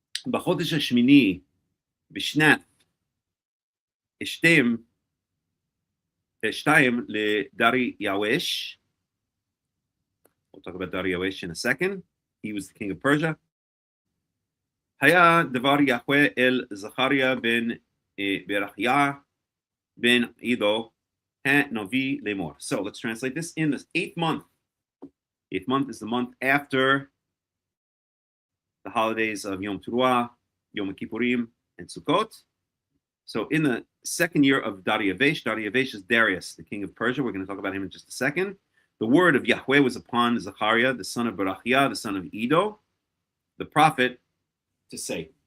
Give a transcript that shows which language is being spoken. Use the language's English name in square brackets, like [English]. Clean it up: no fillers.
[Hebrew] בחודש השמיני, בשנת שתיים לדריווש. [English] We'll talk about Darius in a second. He was the king of Persia. [Hebrew] היה דבר יהוה אל זכריה בן ברכיה בן עידו הנביא לאמור. [English] So let's translate this. In the 8th month. 8th month is the month after the holidays of Yom Teruah, Yom Kippurim, and Sukkot. So in the 2nd year of Darius is Darius, the king of Persia. We're going to talk about him in just a second. The word of Yahweh was upon Zechariah, the son of Barachiah, the son of Edo, the prophet, to say.